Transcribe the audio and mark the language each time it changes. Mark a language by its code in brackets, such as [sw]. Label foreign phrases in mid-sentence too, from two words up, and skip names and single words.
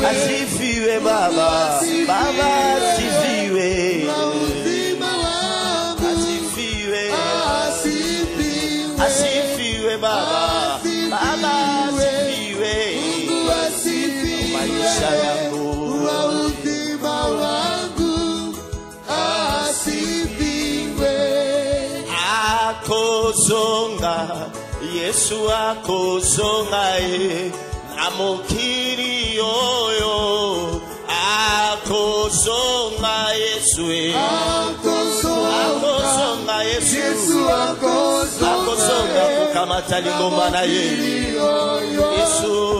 [sw] asifiwe Baba, Baba asifiwe, asifiwe, asifiwe Baba, Baba asifiwe maisha yangu. [ln] Akozonga, Yesu akozonga namukiri yoyo, akozonga Yesu akozonga Yesu akozonga kukamata lingomba na ye Yesu